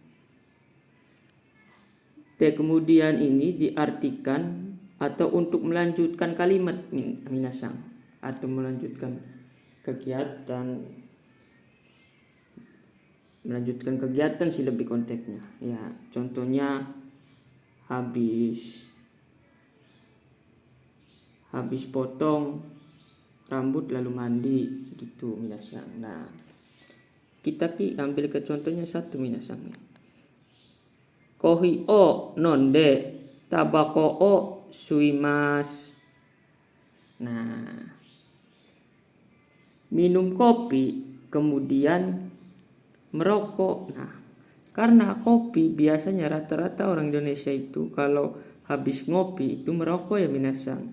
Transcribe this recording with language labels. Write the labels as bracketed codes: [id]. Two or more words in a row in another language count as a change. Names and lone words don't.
[id] T kemudian ini diartikan atau untuk melanjutkan kalimat minasang, atau melanjutkan kegiatan sih lebih konteksnya ya. Contohnya habis potong rambut lalu mandi gitu minasang. Nah, kita ambil ke contohnya satu minasang. [ja] コーヒーを飲んでタバコを吸います. [id] Nah, minum kopi kemudian merokok. Nah, karena kopi biasanya rata-rata orang Indonesia itu kalau habis ngopi itu merokok ya minasang.